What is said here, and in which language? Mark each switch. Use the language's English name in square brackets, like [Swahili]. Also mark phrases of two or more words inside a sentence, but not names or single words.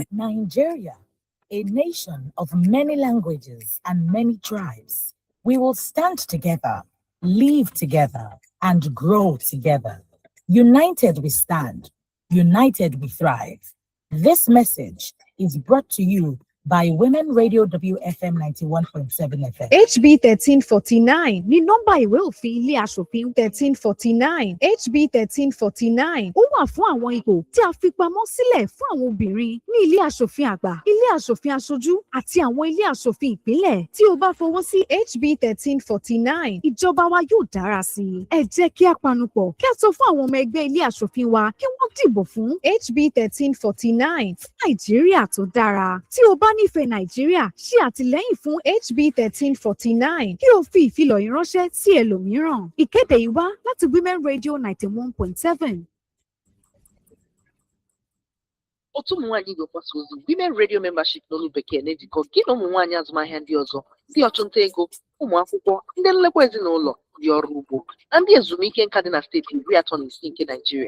[English] Nigeria, a nation of many languages and many tribes. We will stand together, live together, and grow together. United we stand, united we thrive. This message is brought to you by Women Radio WFM 91.7 FM. [Yoruba] HB 1349 ní nọ́mbà ìwé òfin ilé aṣòfin 1349. HB 1349 ó wà fún àwọn ipò tí a fi pamọ́ sílẹ̀ fún àwọn obìnrin ní ilé aṣòfin àgbà, ilé aṣòfin aṣojú àti àwọn ilé aṣòfin ìpínlẹ̀. Tí o bá fọwọ́ sí HB 1349, ìjọba wa yóò dára sí i. Ẹ jẹ́ kí a panupọ̀ kí a sọ fún àwọn ọmọ ẹgbẹ́ ilé aṣòfin wa kí wọ́n dìbò fún HB 1349 fún Nàìjíríà tó dára. Tí o bá nífẹ̀ẹ́ Nàìjíríà, ṣe àtìlẹ́yìn fún HB 1349 kí o fi ìfilọ̀ ìránṣẹ́ sí ẹlòmíràn. Ìkéde yìí wá láti Women Radio 91.7. [Igbo] Otu ụmụ nwaanyị ga-agbasa ozi Women Radio Membership n'olu bekee na-ejikọ gị na ụmụ nwaanyị azụmahịa ndị ọzọ, ndị ọchụnta ego, ụmụ akwụkwọ, ndị nlekwa ezinụlọ, ndị ọrụ ugbo na ndị ezumike nka dị na steeti 36 nke Naịjirịa.